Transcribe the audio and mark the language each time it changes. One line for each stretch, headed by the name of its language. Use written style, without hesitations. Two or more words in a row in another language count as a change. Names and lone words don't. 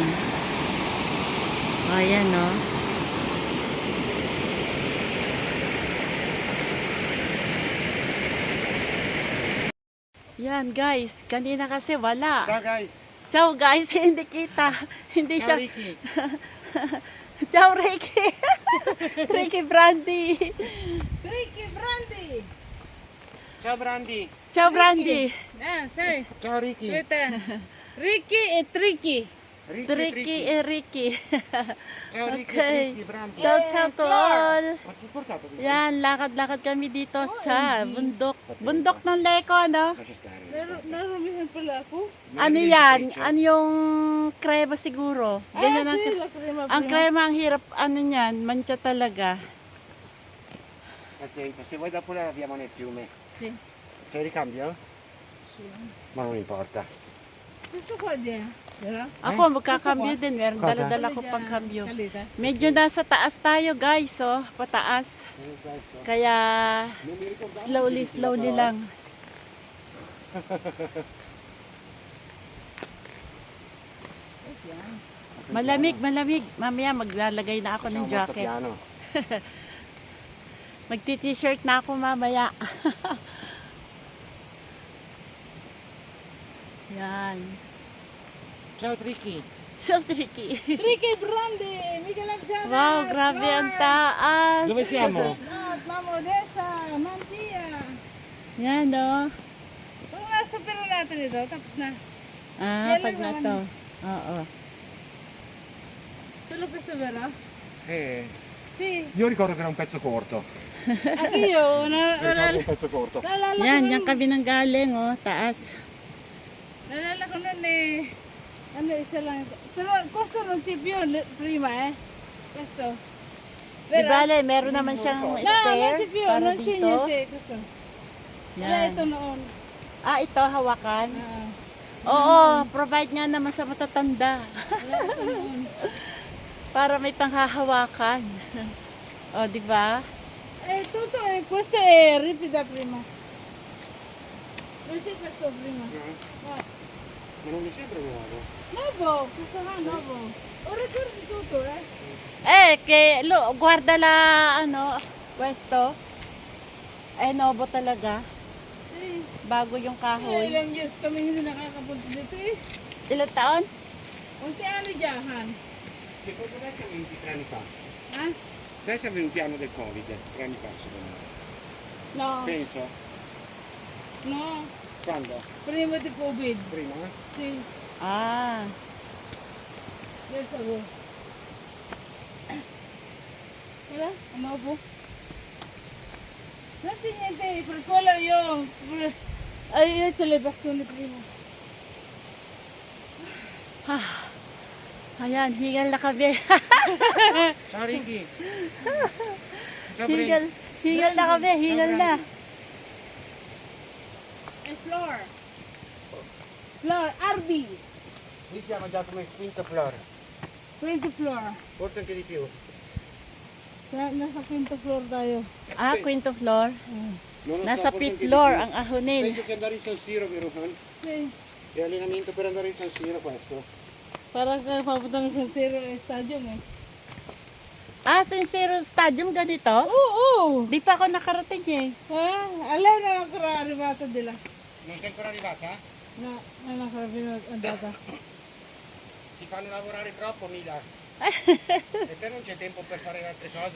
Filipino: O, ayan, oh. Yan, guys. Kanina kasi wala.
Italian: Ciao guys.
Filipino: Ciao, guys. Hindi kita. Hindi
Italian: Ciao
Filipino: siya.
Italian: Ricky. Ciao, Ricky. Ricky Brandy. Ricky Brandy. Ciao Brandy. Ciao, Brandy. Ah, sai. Ciao Ricky. Aspetta. Ricky e Tricky. Ricky e Ricky. Ciao Ricky, Okay. Ricky, Brandy. Ciao, ciao
English: to all.
Italian: Ma si è portato qui?
Filipino: Yan, lakad-lakad kami dito sa bundok. Bundok ng Leko, ano?
Italian: Lascia stare.
Filipino: Narumihan pala ako. Ano yan? Ano yung krema siguro? Ganyan ang,
Italian: sì, la crema
Filipino: ang
Italian: prima.
Filipino: krema, ang hirap, ano yan, mancha talaga.
Italian: Pazienza, se vuoi dopo la laviamo nel fiume. Sì. C'è il ricambio? Sì. Ma non importa. Questo qua di vero?
Filipino: Ako, magkakambyo din. Meron Kaka? dala-dala ko pang kambyo. Calita. Medyo nasa taas tayo, guys, oh. Pataas. Kaya,
Italian: Non mi ricordavo.
Filipino: slowly lang. Malamig. Mamaya maglalagay na ako ng
Italian: Facciamo molto
Filipino: jacket.
Italian: piano.
Filipino: Magti-t-shirt na ako mamaya. Yan.
Italian: Ciao Ricky.
English: So tricky.
Italian: Ricky Brandy, mica la siamo.
Filipino: Wow, grabe ang taas.
Italian: Dove siamo? No, mamma Odessa, Mantia.
Filipino: Yan, oh. Kung nasa pero natin ito, tapos na. Ah, Yan pag lang na naman. to. Oo.
Italian: Solo questo vero? Sì, Io ricordo che era un pezzo corto. anch'io. Ricordo un pezzo corto.
Filipino: Naalala ko Yan, nun- yan kami nang galing, oh. Taas. Naalala ko nun eh. Ano, isa lang.
Italian: Pero questo non c'è più prima Questo.
Filipino: Di bale, meron naman siyang
Italian: No, non
Filipino: stair
Italian: c'è più,
Filipino: para
Italian: non c'è
Filipino: dito.
Italian: niente. Questo.
Filipino: Wala Yan. ito noon. Ah, ito, hawakan. Ah, Oo, provide nga naman sa matatanda. wala ito noon. Para may panghahawakan. O, di ba?
Italian: Tutto questo è ripida prima. Non c'è questo prima. No. Ma non mi sembra nuovo. Nuovo, questo no, nuovo. Ho ricordi tutto, Guarda la,
Filipino: ano, pwesto. Nobo talaga.
Italian: Sì.
Filipino: Bago yung kahoy. Ilang years kami hindi nakakapunta dito Ilang taon? Unti ano dyahan?
Italian: Secondo me siamo venuti 3 anni fa. Ha? Sai siamo venuti anno del Covid, 3 anni fa secondo me. No. Penso. No. Quando? Prima di COVID. Prima? Sì. Ah,
English: Years ago.
Filipino: Wala? Ano po?
Italian: Non c'è niente, per quello io ce le bastoni prima.
Filipino: ayan, hingal na kami.
Italian: Ciao Ricky. Ciao
Filipino: hingal, hingal na kami, hingal na.
Italian: E floor. Floor, RB. Qui siamo già come il quinto floor, 20 floor. forse anche di più.
Filipino: Nasa quinto floor tayo.
Italian: Ah, quinto floor. Non lo so,
Filipino: Nasa
Italian: forse
English: fifth
Italian: anche di
English: floor
Italian: più.
Filipino: ang ahonin.
Italian: Penso che andare in San Siro, vero Juan? Sì. È allenamento per andare in San Siro questo.
Filipino: Parang papunta na sa Zero Stadium Ah, San Siro Stadium ganito? Oo! Di pa ako nakarating eh. Ha? Alay na lang kara arrivata dila.
Italian: Non sei ancora arrivata?
Filipino: Na, ano kara andata.
Italian: Ti fanno lavorare troppo, Mila. E te non c'è tempo per fare altre cose.